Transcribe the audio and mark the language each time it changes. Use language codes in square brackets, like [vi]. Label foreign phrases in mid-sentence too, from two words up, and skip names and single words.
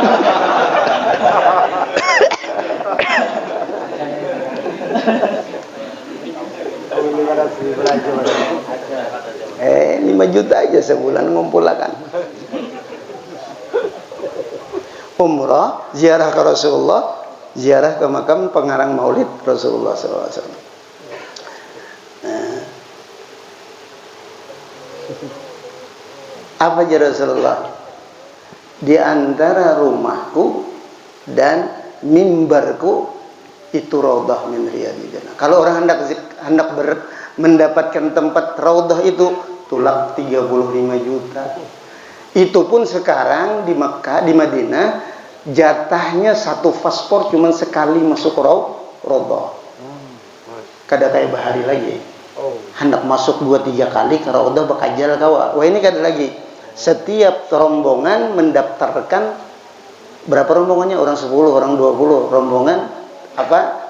[id] Eh 5 juta aja sebulan ngumpulkan. Umrah, ziarah ke Rasulullah, ziarah ke makam pengarang Maulid Rasulullah SAW. Nah. Apa aja Rasulullah? Di antara rumahku dan mimbarku itu [ar] روضة من رياض الجنة. [bjn] Kalau orang hendak mendapatkan tempat raudhah itu tulak 35 juta. [id] Itu pun sekarang di Mekah, di Madinah, jatahnya satu paspor cuma sekali masuk raudhah. [bjn] Kada kayak bahari lagi. Hendak masuk 2-3 kali ke raudhah bakajal kawa. Wah ini kada lagi. [id] Setiap rombongan mendaftarkan berapa rombongannya? Orang 10, orang 20 rombongan apa?